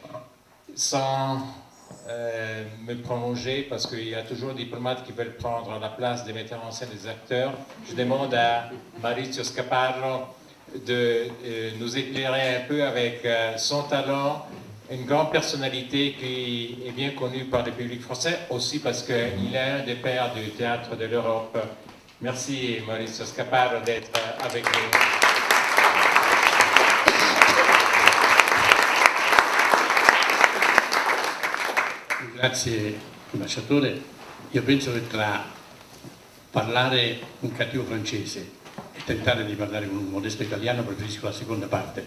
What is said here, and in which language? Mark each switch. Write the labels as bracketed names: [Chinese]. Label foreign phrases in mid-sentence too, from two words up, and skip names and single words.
[French] Sans me prolonger, parce qu'il y a toujours des diplomates qui veulent prendre la place des metteurs en scène des acteurs, je demande à Maurizio Scaparro de nous éclairer un peu avec son talent, une grande personnalité qui est bien connue par le public français, aussi parce qu'il est un des pères du théâtre de l'Europe. Merci Maurizio Scaparro d'être avec nous. [Italian] Grazie ambasciatore. Io penso che tra parlare un cattivo francese e tentare di parlare con un modesto italiano preferisco la seconda parte.